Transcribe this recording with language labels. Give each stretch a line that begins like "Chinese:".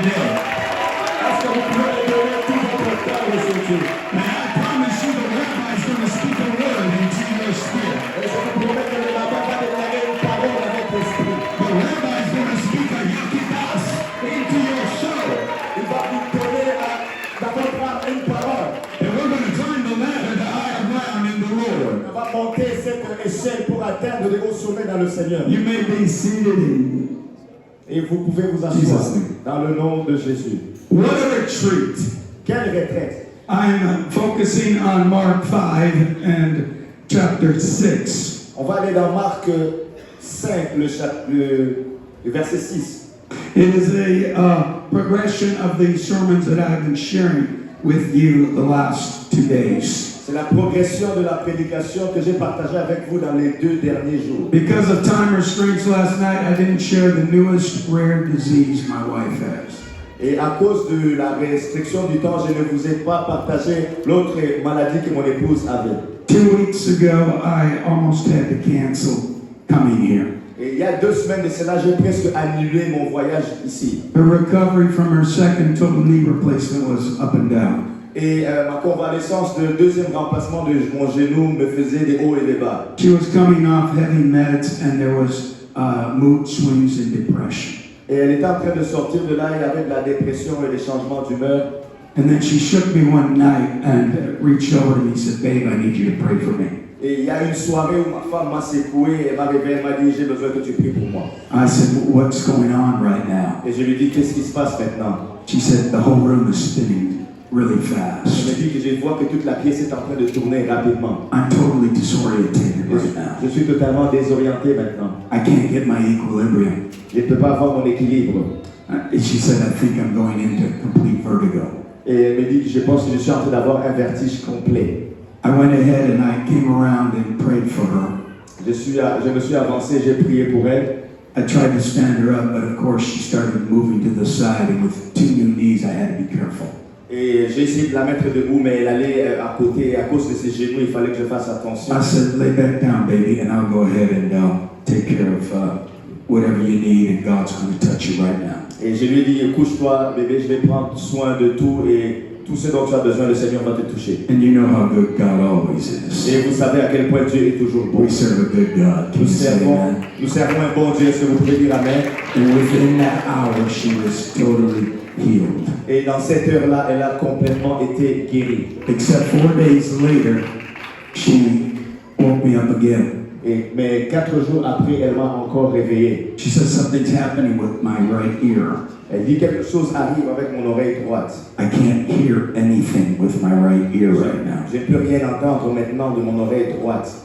French: Est-ce que vous pouvez me donner tout votre temps aujourd'hui?
English: And I promise you the rabbi's going to speak a word into your spirit.
French: Et je vous promets que le rabbin va déclarer une parole avec l'esprit.
English: The rabbi's going to speak a yakitas into your soul.
French: Il va vous donner dans votre âme une parole.
English: And we're going to climb the ladder to higher ground in the Lord.
French: On va monter cette échelle pour atteindre les hauts sommets dans le Seigneur.
English: You may be seated in.
French: Et vous pouvez vous asseoir
English: Jesus.
French: dans le nom de Jésus.
English: What a retreat.
French: Quelle retraite!
English: I'm focusing on Mark 5 and chapter 6.
French: On va aller dans Marc 5, le verset 6.
English: It is a progression of the sermons that I've been sharing with you the last 2 days.
French: C'est la progression de la prédication que j'ai partagée avec vous dans les 2 derniers jours.
English: Because of time restraints last night, I didn't share the newest rare disease my wife has.
French: Et à cause de la restriction du temps, je ne vous ai pas partagé l'autre maladie que mon épouse avait.
English: 2 weeks ago, I almost had to cancel coming here.
French: Et il y a 2 semaines de cela, j'ai presque annulé mon voyage ici.
English: Her recovery from her second total knee replacement was up and down.
French: Et ma convalescence de deuxième remplacement de mon genou me faisait des hauts et des bas.
English: She was coming off heavy meds and there was mood swings and depression.
French: Et elle était en train de sortir de là, il y avait de la dépression et des changements d'humeur.
English: And then she shook me one night and reached over to me and said, "Babe, I need you to pray for me."
French: Et il y a une soirée où ma femme m'a secoué, elle m'a réveillé, elle m'a dit j'ai besoin que tu pries pour moi.
English: I said, "What's going on right now?"
French: Et je lui ai dit qu'est-ce qui se passe maintenant?
English: She said, "The whole room is spinning really
French: Elle
English: fast.
French: m'a dit que je vois que toute la pièce est en train de tourner rapidement.
English: I'm totally disorientated right now.
French: Je suis totalement désorienté maintenant.
English: I can't get my equilibrium."
French: Je ne peux pas avoir mon équilibre.
English: And she said, "I think I'm going into complete vertigo."
French: Et elle me dit que je pense que je suis en train d'avoir un vertige complet.
English: I went ahead and I came around and prayed for her.
French: Je me suis avancé, j'ai prié pour elle.
English: I tried to stand her up, but of course she started moving to the side, and with 2 new knees, I had to be careful.
French: Et j'ai essayé de la mettre debout, mais elle allait à côté. Et à cause de ses genoux, il fallait que je fasse attention.
English: I said, "Lay back down, baby, and I'll go ahead and take care of whatever you need, and God's going to touch you right now."
French: Et je lui ai dit, couche-toi, bébé, je vais prendre soin de tout. Et tout ce dont tu as besoin, le Seigneur va te toucher.
English: And you know how good God always is.
French: Et vous savez à quel point Dieu est toujours bon.
English: We serve a good God. Can you say amen?
French: Nous servons un bon Dieu. Est-ce que vous pouvez dire Amen?
English: And within that hour, she was totally healed.
French: Et dans cette heure-là, elle a complètement été guérie.
English: Except 4 days later, she woke me up again.
French: Mais 4 jours après, elle m'a encore réveillé.
English: She said, "Something's happening with my right ear.
French: Elle dit quelque chose arrive avec mon oreille droite.
English: I can't hear anything with my right ear right now."
French: Je ne peux rien entendre maintenant de mon oreille droite.